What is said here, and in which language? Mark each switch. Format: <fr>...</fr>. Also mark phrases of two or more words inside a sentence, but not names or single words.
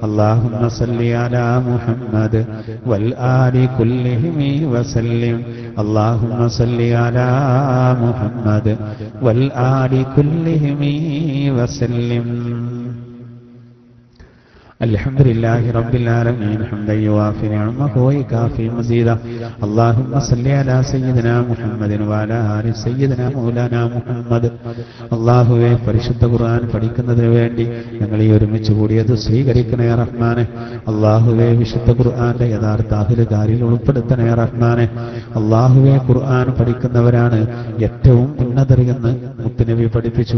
<ar>اللهم صل على محمد والآل كلهم وسلم اللهم صل على محمد والآل كلهم وسلم الحمد لله رب العالمين حمدا يوافي نعمه ويكافي مزيدا اللهم صل على سيدنا محمد وعلى آل سيدنا مولانا മുഹമ്മദ്.</ar> <ml>അല്ലാഹുവേ, പരിശുദ്ധ ഖുർആൻ പഠിക്കുന്നതിന് വേണ്ടി ഞങ്ങളെ ഒരുമിച്ച് കൂടിയത് സ്വീകരിക്കണേ റഹ്മാനെ. അല്ലാഹുവേ, വിശുദ്ധ ഖുർആന്റെ യഥാർത്ഥ അഹ്ലുകാരിൽ ഉൾപ്പെടുത്തണേ റഹ്മാനെ. അല്ലാഹുവേ, ഖുർആൻ പഠിക്കുന്നവരാണ് ഏറ്റവും ഉന്നതർ എന്ന് മുത്തുനബി പഠിപ്പിച്ചു.</ml>